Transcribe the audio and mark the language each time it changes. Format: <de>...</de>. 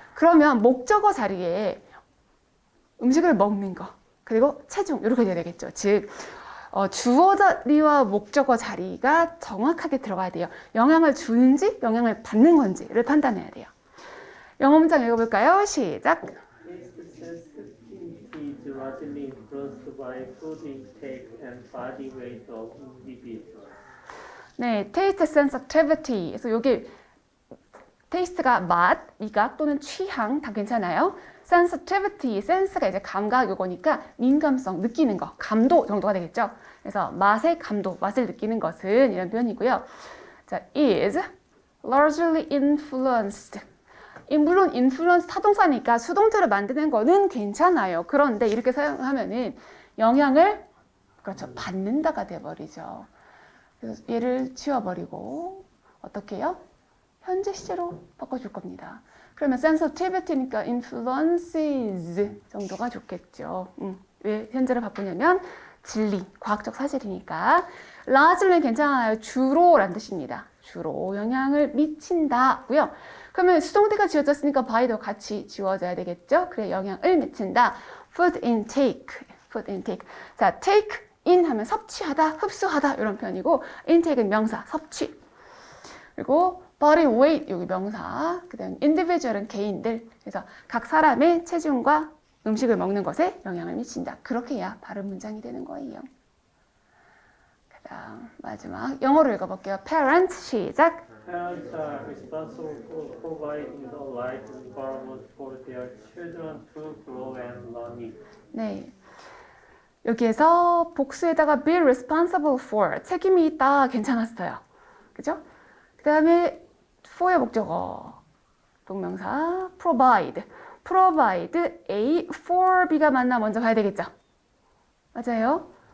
<ko>그러면 목적어 자리에 음식을 먹는 거 그리고 체중 이렇게 돼야 되겠죠. 즉 주어 자리와 목적어 자리가 정확하게 들어가야 돼요. 영향을 주는지 영향을 받는 건지를 판단해야 돼요. 영어 문장 읽어볼까요? 시작.</ko> <en>Taste sensitivity is largely influenced by food intake and body weight of individuals. 네, taste sensitivity.</en> <ko>그래서 여기 테이스트가 맛, 미각 또는 취향 다 괜찮아요. sensitivity, sense가 이제 감각 요거니까 민감성, 느끼는 거, 감도 정도가 되겠죠. 그래서 맛의 감도, 맛을 느끼는 것은 이런 표현이고요.</ko> <en>자, is largely influenced.</en> <ko>물론 influence 타동사니까 수동태로 만드는 거는 괜찮아요. 그런데 이렇게 사용하면은 영향을 그렇죠 받는다가 돼버리죠. 그래서 얘를 치워버리고 어떻게 해요? 현재 시제로 바꿔줄 겁니다. 그러면 sensitivity니까 influences 정도가 좋겠죠. 왜 현재를 바꾸냐면 진리, 과학적 사실이니까. largely 괜찮아요. 주로라는 뜻입니다. 주로 영향을 미친다고요. 그러면 수동태가 지워졌으니까 by도 같이 지워져야 되겠죠. 그래 영향을 미친다.</ko> <en>food intake, food intake.</en> <ko>자, take in 하면 섭취하다, 흡수하다 이런 표현이고 intake는 명사, 섭취. 그리고 body weight 여기 명사, 그다음 individual은 개인들. 그래서 각 사람의 체중과 음식을 먹는 것에 영향을 미친다. 그렇게 해야 바른 문장이 되는 거예요. 그다음 마지막 영어로 읽어볼게요. parents 시작.</ko> <en>Parents are responsible for providing the right environment for their children to grow and learn.</en> <ko>네. 여기에서 복수에다가 be responsible for 책임이 있다 괜찮았어요. 그죠? 그 다음에 for의 목적어 동명사 provide A for B가 맞나 먼저 봐야 되겠죠? 맞아요?</ko>